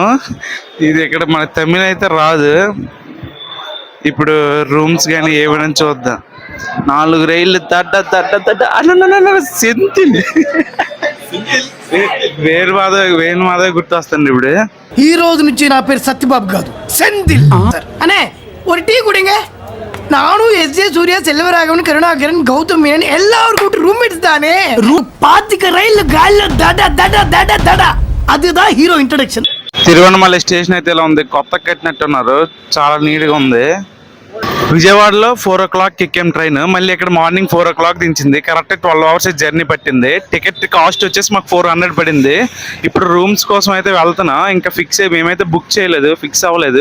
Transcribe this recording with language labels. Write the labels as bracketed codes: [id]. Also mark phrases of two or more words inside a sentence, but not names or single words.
[te] ఇది ఇక్కడ మన తమిళ అయితే రాదు. ఇప్పుడు రూమ్స్ కానీ ఏమైనా చూద్దాం. 4 రైళ్ళు సెంతిల్ వేణు మాధవ్ గుర్తొస్తుంది ఇప్పుడు. ఈ రోజు నుంచి నా పేరు సత్యబాబు కాదు, సెంధిల్ అనే [ta] ஒரு டீ குடிங்க. நானும் எஸ்.ஜே. சூர்யா, செல்வராகவன், கருணாகரன், கௌதம் மேனன் எல்லாரும் கூட்டு ரூம்மேட்ஸ் தானே. பாத்துக்க ரயில் கால்ல தட தட தட தட, அதுதான் [en] hero introduction. [te] తిరువణమలై స్టేషన్ అయితే ఇలా ఉంది, కొత్త కట్టినట్టున్నారు, చాలా నీట్ గా ఉంది. విజయవాడలో 4 o'clock ఎక్కాం ట్రైన్. మళ్ళీ ఇక్కడ [en] morning 4 o'clock [te] దించింది. [en] correct 12 hours journey [te] పట్టింది. [en] ticket cost [te] వచ్చేసి మాకు 400 పడింది. ఇప్పుడు రూమ్స్ కోసం అయితే వెళ్తున్నా. ఇంకా మేమైతే బుక్ చేయలేదు, ఫిక్స్ అవ్వలేదు.